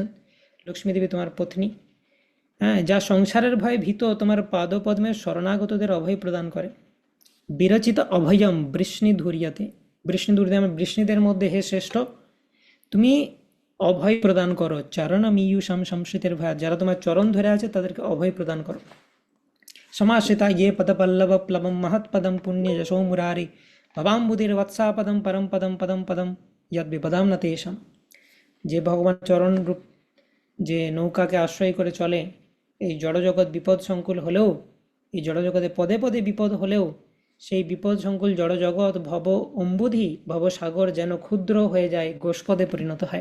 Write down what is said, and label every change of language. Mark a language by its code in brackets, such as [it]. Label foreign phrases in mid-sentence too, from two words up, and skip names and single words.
[bn] লক্ষ্মী দেবী তোমার পত্নী, হ্যাঁ, যা সংসারের ভয়ে ভীত তোমার পাদপদ্মের শরণাগতদের অভয় প্রদান করে। [sa] বিরচিত অভয়ম বৃষ্ণি ধুরিয়াতে, বৃষ্ণি দুর্দে, [bn] আমার বৃষ্ণিদের মধ্যে হে শ্রেষ্ঠ তুমি অভয় প্রদান করো, [sa] চরণম ইয়ুষম [bn] সংশ্রিতের ভয়, যারা তোমার চরণ ধরে আছে তাদেরকে অভয় প্রদান করো। [sa] समाश्रिता ये पदपल्लव प्लवम महत्पदम पुण्य यशो मुरारी भवाम्बुधिर वत्सापदम परम पदम पदम पदम यद विपदाम न तेषाम। [bn] যে ভগবান চরণ রূপ যে নৌকাকে আশ্রয় করে চলে, এই জড়জগৎ বিপদ সংকুল হলেও, এই জড়জগতে পদে পদে বিপদ হলেও সেই বিপদ সংকুল জড়জগৎ [sa] ভব অম্বুধি [bn] ভবসাগর যেন ক্ষুদ্র হয়ে যায়, গোষ্পদে পরিণত হয়।